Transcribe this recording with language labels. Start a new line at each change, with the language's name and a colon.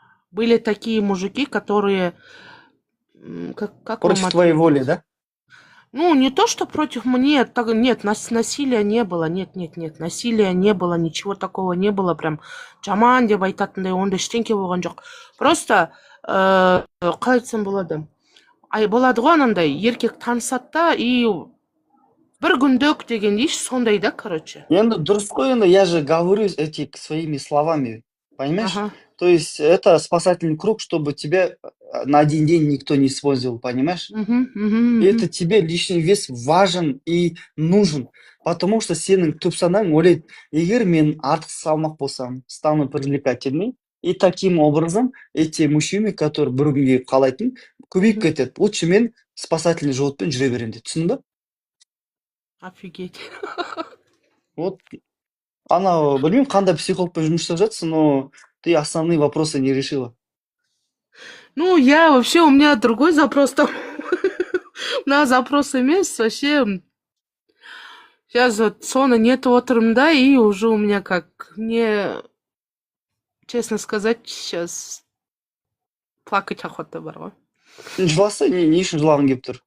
Russian: Были такие мужики, которые как Против вам твоей ответить? воли, да? Ну, не то, что против мне, нет, насилия не было, нет, насилия не было, ничего такого не было,
Kazakh: прям жаман деп айтатындай, ондай ештеңке болған жоқ. Просто, қалай айтсам болады, болады ғой анандай, еркек танысады да, и бір күндік деген дейші, сондай да, короче. Енді дұрыс қой, енді
Russian: я же говорю эти своими словами, понимаешь? Ага. То есть это спасательный круг, чтобы тебя на один день никто не использовал, понимаешь? И это тебе лишний вес важен и нужен, потому что
Kazakh: сенің түп санаң ойлайды, егер мен артық салмақ болсам,
Russian: стану привлекательный, и таким образом эти мужчины, которые
Kazakh: бір күнге қалайтын, көбейіп кетеді. Лучше мен спасательный животпен жүре беремін дейді. Түсіндің ба?
Russian: Офигеть.
Kazakh: Вот, анау, білмеймін, қандай психологпен жұмыс жасап жатсың,
Russian: но ты основные вопросы не решила. Ну, я вообще, у меня другой запрос там. На запрос емес, вообще. Сейчас вот сона нет да, и уже у меня как, мне, честно сказать, сейчас плакать охота
Kazakh: бар ғой. Жыласа, не үшін жылағың келіп тұр?